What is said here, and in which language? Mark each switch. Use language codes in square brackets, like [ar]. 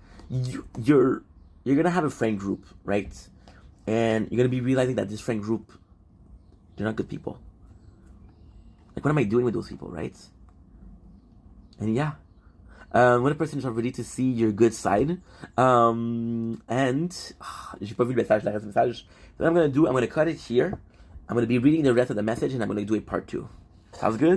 [en] You're gonna have a friend group, right? And you're gonna be realizing that this friend group, they're not good people. Like, what am I doing with those people, right? And yeah, When a person is ready to see your good side. [fr] And j'ai pas vu le message, le reste du message. [en] So what I'm gonna do, I'm gonna cut it here. I'm gonna be reading the rest of the message, and I'm gonna do a part 2. Sounds good?